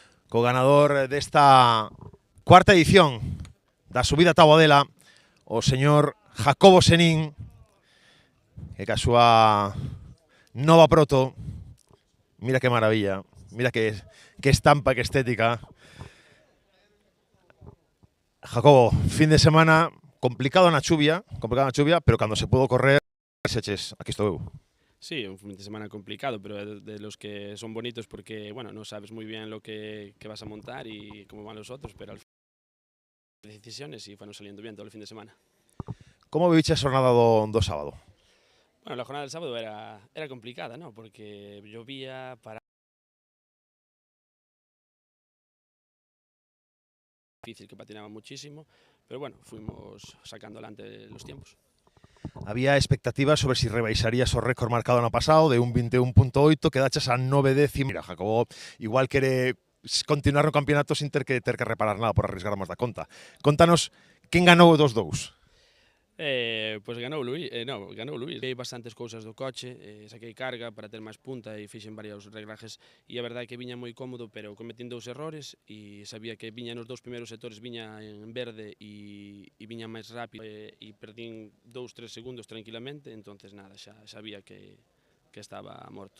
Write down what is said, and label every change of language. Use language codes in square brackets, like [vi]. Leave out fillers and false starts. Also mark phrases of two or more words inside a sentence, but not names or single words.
[gl] co ganador desta cuarta edición da subida a Taboadela, o señor Jacobo Senín, que ca súa nova proto, mira que maravilla, mira que estampa, que estética. Jacobo, fin de semana complicado na chuvia, pero cando se pudo correr, seches, aquí estou eu. [es] Sí, un fin de semana complicado, pero de los que son bonitos porque, bueno, no sabes muy bien lo que vas a montar y cómo van los otros, pero al final decisiones y fueron saliendo bien todo el fin de semana. [gl] Como viviche a xornada do sábado? [es] Bueno, la jornada del sábado era complicada, ¿no? Porque llovía para difícil, que patinaba muchísimo, pero bueno, fuimos sacando adelante los tiempos. [gl] Había expectativas sobre si rebaixarías o récord marcado ano pasado de un 21.8, quedaches a 9 décimos. Mira, Jacobo igual quere continuar no campeonato sin ter que reparar nada por arriscar máis da conta. Contanos, quen ganou dos dous? Pois ganou Luís, ganou Luís. Hai bastantes cousas do coche, saquei carga para ter máis punta e fixen varios reglajes e a verdade é que viña moi cómodo, pero cometín dous errores e sabía que viña nos dous primeiros sectores, viña en verde e viña máis rápido e perdín 2-3 segundos tranquilamente, entonces nada, xa sabía que estaba morto.